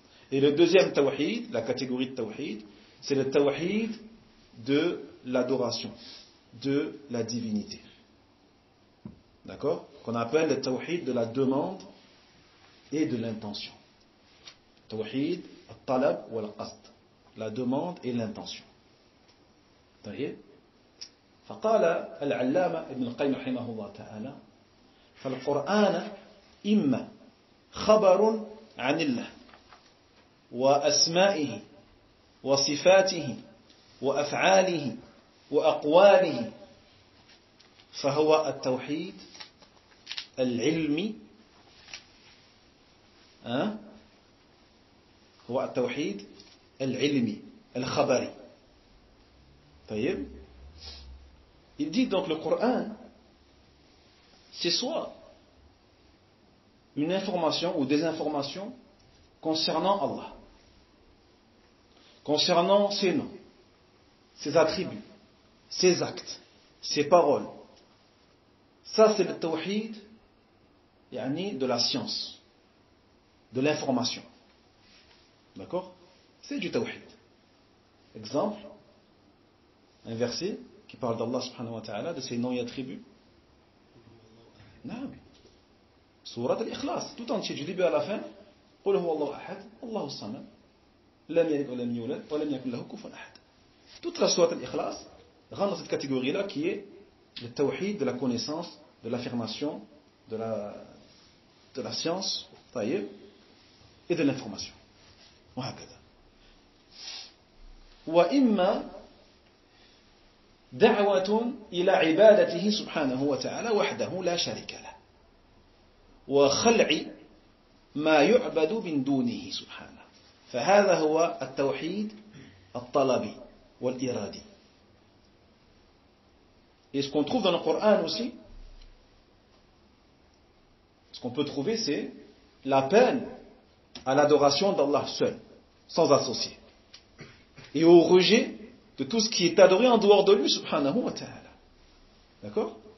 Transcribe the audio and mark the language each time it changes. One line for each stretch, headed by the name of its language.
French: Et le deuxième tawhid, la catégorie de tawhid, c'est le tawhid de l'adoration, de la divinité. D'accord? Qu'on appelle le tawhid de la demande et de l'intention. Tawhid al-talab ou al-qasd. La demande et l'intention.
Arabic: طيب. فقال العلامة ابن القيم رحمه الله تعالى: فالقرآن إما خبر عن الله وأسمائه وصفاته وأفعاله وأقواله، فهو التوحيد العلمي، هو التوحيد العلمي الخبري. طيب.
French: Il dit donc le Coran, c'est soit une information ou des informations concernant Allah, concernant ses noms, ses attributs, ses actes, ses paroles. Ça c'est le tawhid de la science, de l'information. D'accord? C'est du tawhid. Exemple, un verset qui parle d'Allah subhanahu wa ta'ala, de ses noms et attributs. Non. Sourate al-Ikhlas, tout entier, du début à la fin.
Arabic: قل هو الله أحد الله الصمد لم يلد ولم يولد ولم يكن له كفوا أحد.
French: Toute la sourate al-Ikhlas rentre dans cette catégorie-là qui est le tawhid de la connaissance, de l'affirmation, de la science, et de l'information.
Arabic: وهكذا. وإما دعوة إلى عبادته سبحانه وتعالى وحده لا شريك له، وخلع ما يعبد من دونه سبحانه، فهذا هو التوحيد الطلبي والإرادي.
French: Et ce qu'on trouve dans le Coran aussi, ce qu'on peut trouver, c'est l'appel à l'adoration d'Allah seul, sans associé, et au rejet de tout ce qui est adoré en dehors de lui, subhanahu wa ta'ala. D'accord?